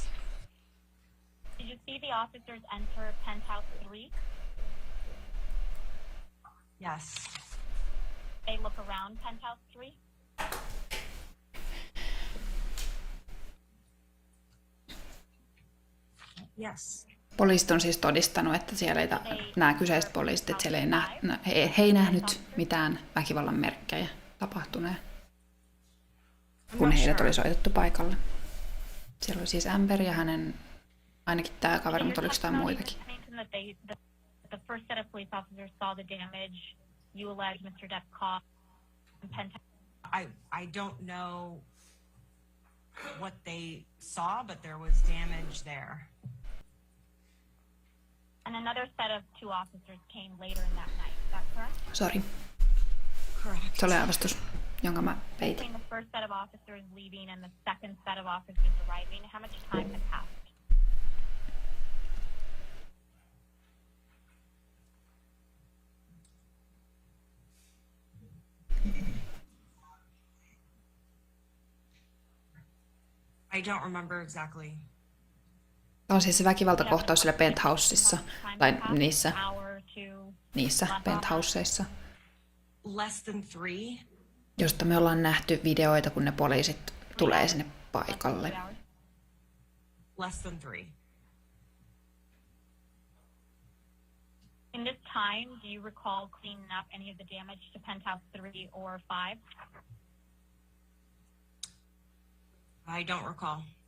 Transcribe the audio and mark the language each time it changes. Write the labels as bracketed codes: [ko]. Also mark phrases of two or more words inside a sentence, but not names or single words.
[en] Did you see the officers enter penthouse 3? Yes. They look around penthouse 3? Yes. [fi] Poliisit on siis todistanut, että siellä ei nämä kyseiset poliisit, että siellä ei he ei nähnyt mitään väkivallan merkkejä tapahtuneen, kun heidät oli soitettu paikalle. Siellä oli siis Amber ja hänen, ainakin tämä kaveri, mutta oliko jotain muitakin? [en] The first set of police officers saw the damage. You allege Mr. Depp caused in penthouse. I don't know what they saw, but there was damage there. And another set of 2 officers came later in that night. Is that correct? [fi] Sori, [en] Correct. [fi] se oli aavastus, jonka mä peitin. [en] Between the first set of officers leaving and the second set of officers arriving, how much time had passed? I don't remember exactly. [fi] Tämä on siis se väkivaltakohtaus siellä penthouseissa, tai niissä penthouseissa, [en] Less than 3. [fi] josta me ollaan nähty videoita, kun ne poliisit tulee sinne paikalle. [en] Less than 3. In this time, do you recall cleaning up any of the damage to penthouse 3 or 5? I don't recall.